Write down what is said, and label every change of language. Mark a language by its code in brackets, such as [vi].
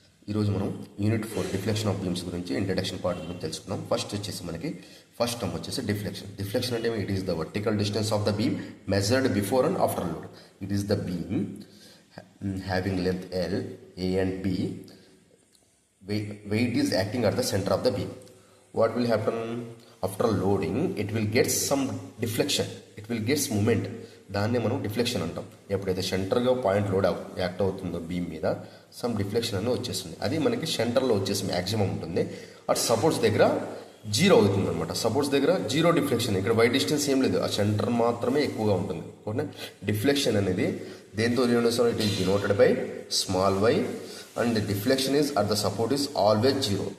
[te] ఈరోజు మనం unit 4 deflection of beams గురించి ఇంట్రడక్షన్ పార్ట్ గురించి తెలుసుకుందాం. [en] first term [te] వచ్చేసి [en] Deflection. Deflection అంటే it is the vertical distance of the beam measured before and after load. It is the beam having length L, A and B. Weight is acting at the center of the beam. What will happen after loading? It will get some deflection. It will get movement. [te] దాన్నే మనం deflection అంటాం. ఎప్పుడైతే సెంటర్గా point load act అవుతుందో beam మీద some deflection అనేది వచ్చేస్తుంది. అది మనకి సెంటర్లో వచ్చేసి మ్యాక్సిమం ఉంటుంది. అటు సపోర్ట్స్ దగ్గర జీరో అవుతుంది అనమాట. సపోర్ట్స్ దగ్గర జీరో డిఫ్లెక్షన్. ఇక్కడ వై డిస్టెన్స్ ఏం లేదు, ఆ సెంటర్ మాత్రమే ఎక్కువగా ఉంటుంది. [en] okay, deflection [te] అనేది దేంతో [en] Denoted? It is denoted by small y and deflection is at the support is always zero.